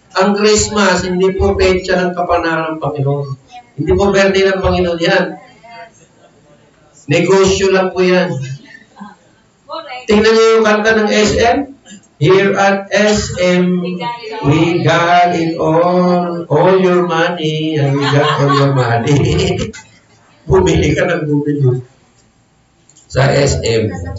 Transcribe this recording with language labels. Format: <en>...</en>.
<tl>Ang Christmas, hindi po petsa ng kapanaran ng Panginoon. Hindi po berde ng Panginoon yan. Negosyo lang po yan. Tingnan niyo yung kanta ng SM.</tl> <en>Here at SM, we got it all your money, and we got all your money.</en> <tl>Bumili ka ng bumili sa SM.</tl>